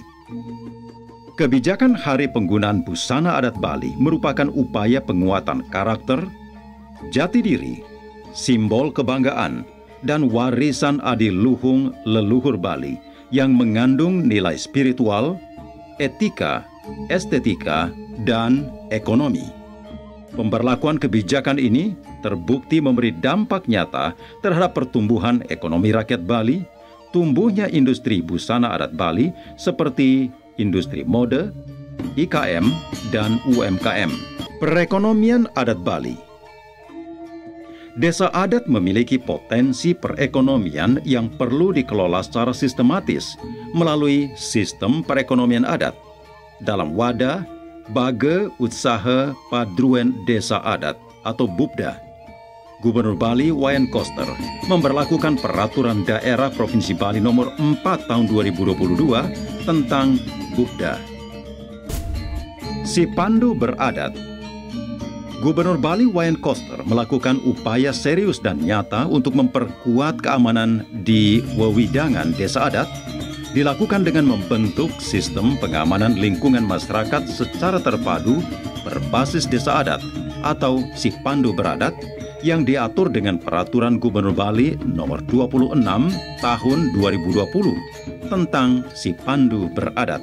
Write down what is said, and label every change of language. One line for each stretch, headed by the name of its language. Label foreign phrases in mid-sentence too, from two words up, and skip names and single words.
Indonesian: Kebijakan Hari Penggunaan Busana Adat Bali merupakan upaya penguatan karakter, jati diri, simbol kebanggaan, dan warisan adiluhung leluhur Bali yang mengandung nilai spiritual, etika, estetika, dan ekonomi. Pemberlakuan kebijakan ini terbukti memberi dampak nyata terhadap pertumbuhan ekonomi rakyat Bali, tumbuhnya industri busana adat Bali seperti industri mode, IKM, dan UMKM. Perekonomian adat Bali. Desa adat memiliki potensi perekonomian yang perlu dikelola secara sistematis melalui sistem perekonomian adat dalam wadah Baga Usaha Padruan Desa Adat atau BUPDA. Gubernur Bali Wayan Koster memberlakukan Peraturan Daerah Provinsi Bali Nomor 4 Tahun 2022 tentang BUPDA. Sipandu Beradat. Gubernur Bali Wayan Koster melakukan upaya serius dan nyata untuk memperkuat keamanan di wewidangan desa adat, dilakukan dengan membentuk sistem pengamanan lingkungan masyarakat secara terpadu berbasis desa adat atau Sipandu Beradat yang diatur dengan Peraturan Gubernur Bali Nomor 26 Tahun 2020 tentang Sipandu Beradat.